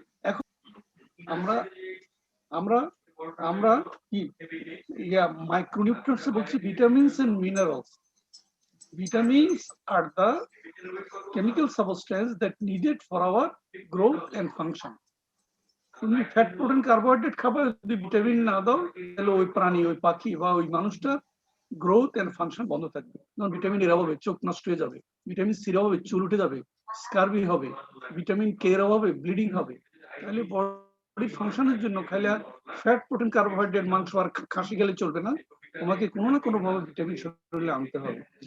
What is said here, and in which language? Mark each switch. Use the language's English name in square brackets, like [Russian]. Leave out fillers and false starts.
[Bangla] এখন আমরা আমরা আমরা কি মাইক্রোনিউট্রিয়েন্টস বলছি vitamins and minerals. [English] Vitamins are the chemical substance that needed for our growth and function. [Bangla] তুমি ফ্যাট, প্রোটিন, কার্বোহাইড্রেট খাবার যদি ভিটামিন না দাও তাহলে ওই প্রাণী, ওই পাখি বা ওই মানুষটা গ্রোথ এন্ড ফাংশন বন্ধ থাকবে। যেমন ভিটামিন এর অভাবে চোখ নষ্ট হয়ে যাবে, ভিটামিন সির অভাবে চুল উঠে যাবে, স্কারবি হবে, ভিটামিন কে এর অভাবে ব্লিডিং হবে। তাহলে বডি ফাংশনের জন্য খাইলে ফ্যাট, প্রোটিন, কার্বোহাইড্রেট, মাংস আর খাসি খেলে চলবে না, তোমাকে কোনো না কোনো ভাবে ভিটামিন শরীরে আনতে হবে।